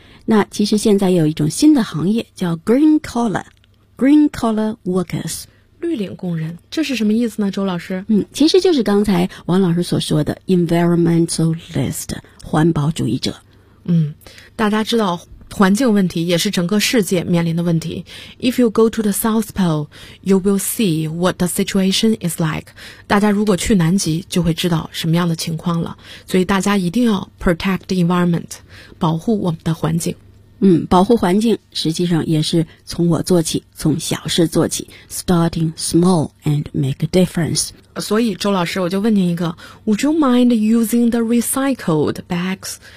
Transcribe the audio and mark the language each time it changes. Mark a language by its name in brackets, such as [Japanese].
[Chinese] 那其实现在有一种新的行业叫 [English] green collar workers， [Chinese] 绿领工人，这是什么意思呢，周老师？其实就是刚才王老师所说的 environmentalist， 环保主义者。大家知道环境问题也是整个世界面临的问题。 [English] If you go to the South Pole, you will see what the situation is like. [Chinese] 大家如果去南极就会知道什么样的情况了。所以大家一定要 [English] protect the environment, [Chinese] 保护我们的环境。保护环境实际上也是从我做起，从小事做起， [English] starting small and make a difference。 [Chinese] 所以周老师，我就问您一个， [English] Would you mind using the recycled bags?